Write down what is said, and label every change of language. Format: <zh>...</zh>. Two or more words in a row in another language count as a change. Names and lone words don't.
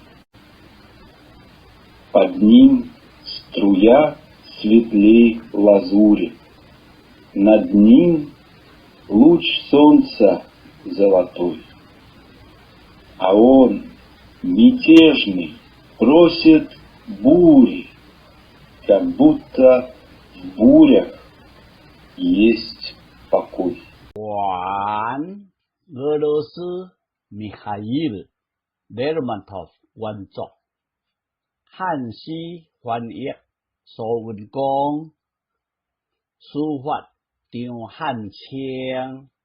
<ru>Под ним струя светлей лазури, над ним луч солнца золотой. А он, мятежный, просит бури, как будто в бурях есть покой.</ru> <zh>晚，俄罗斯米哈伊尔·雷尔曼托夫原作，汉诗翻译苏文光，书法张汉清。</zh>